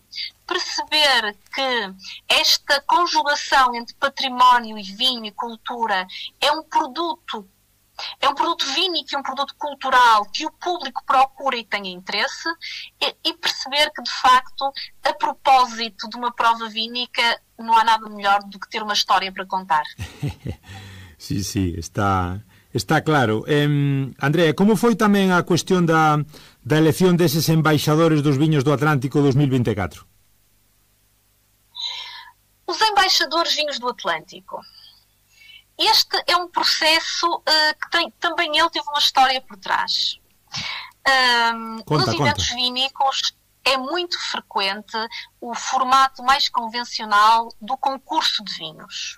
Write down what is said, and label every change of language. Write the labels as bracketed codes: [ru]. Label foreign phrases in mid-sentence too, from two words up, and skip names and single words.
[pt] Perceber que esta conjugação entre património e vinho e cultura é um produto vínico e um produto cultural que o público procura e tem interesse, e perceber que, de facto, a propósito de uma prova vínica, não há nada melhor do que ter uma história para contar. [gl] Sí, está claro. Andrea, como foi tamén a cuestión da elección deses embaixadores dos viños do Atlántico 2024? [pt] Os embaixadores vinhos do Atlântico. Este é um processo que também ele teve uma história por trás. Nos eventos vínicos é muito frequente o formato mais convencional do concurso de vinhos.